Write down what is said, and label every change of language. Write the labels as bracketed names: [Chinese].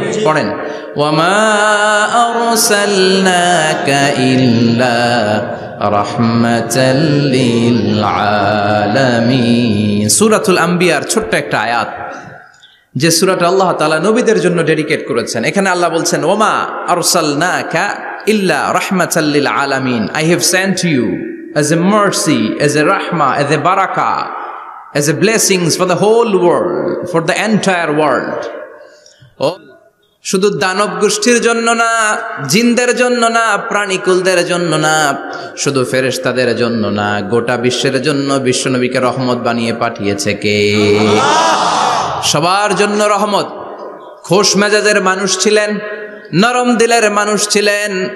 [Bangla] পড়েন, [Arabic] ওয়ামা আরসালনাকা ইল্লা রাহমাতাল লিল আলামিন। [Bangla] সূরাতুল আম্বিয়ার ছোট্ট একটা আয়াত, যে সূরাটা আল্লাহ তাআলা নবীদের জন্য ডেডিকেট করেছেন। এখানে আল্লাহ বলছেন, [Arabic] ওমা আরসালনাকা ইল্লা রাহমাতাল লিল আলামিন। [English] I have sent you as a mercy, as a rahmah, as a barakah, as a blessings for the whole world, for the entire world. [Bangla] শুধু দানব গোষ্ঠীর জন্য না, জিনদের জন্য না, প্রাণীকুলদের জন্য না, শুধু ফেরেশতাদের জন্য না, গোটা বিশ্বের জন্য বিশ্বনবীকে রহমত বানিয়ে পাঠিয়েছে কে? সবার জন্য রহমত। খোশ মেজাজের মানুষ ছিলেন, নরম দিলের মানুষ ছিলেন।